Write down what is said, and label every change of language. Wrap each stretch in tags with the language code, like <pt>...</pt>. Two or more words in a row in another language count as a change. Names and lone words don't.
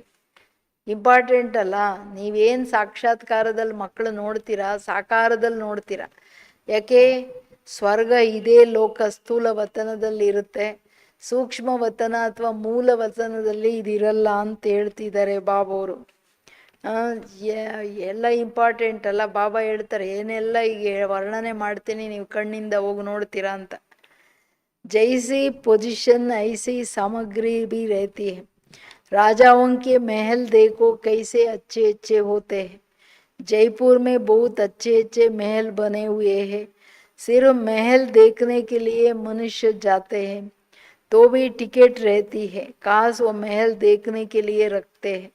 <kn>ಇಂಪಾರ್ಟೆಂಟ್ ಅಲ್ಲ, ನೀವೇನು ಸಾಕ್ಷಾತ್ಕಾರದಲ್ಲಿ ಮಕ್ಕಳು ನೋಡ್ತೀರಾ, ಸಾಕಾರದಲ್ಲಿ ನೋಡ್ತೀರಾ. ಯಾಕೆ ಸ್ವರ್ಗ ಇದೇ ಲೋಕ ಸ್ಥೂಲ ವತನದಲ್ಲಿ ಇರುತ್ತೆ, ಸೂಕ್ಷ್ಮ ವತನ ಅಥವಾ ಮೂಲ ವತನದಲ್ಲಿ ಇದಿರಲ್ಲ ಅಂತ ಹೇಳ್ತಿದ್ದಾರೆ ಬಾಬಾವರು. ಎಲ್ಲ ಇಂಪಾರ್ಟೆಂಟ್ ಅಲ್ಲ. ಬಾಬಾ ಹೇಳ್ತಾರೆ ಏನೆಲ್ಲ ಈಗ ವರ್ಣನೆ ಮಾಡ್ತೀನಿ, ನೀವು ಕಣ್ಣಿಂದ ಹೋಗಿ ನೋಡ್ತೀರಾ ಅಂತ.</kn> <hi>जैसी पोजीशन ऐसी सामग्री भी रहती है. राजाओं के महल देखो कैसे अच्छे अच्छे होते हैं. जयपुर में बहुत अच्छे अच्छे महल बने हुए हैं. सिर्फ महल देखने के लिए मनुष्य जाते हैं तो भी टिकट रहती है, काश वो महल देखने के लिए रखते हैं.</hi>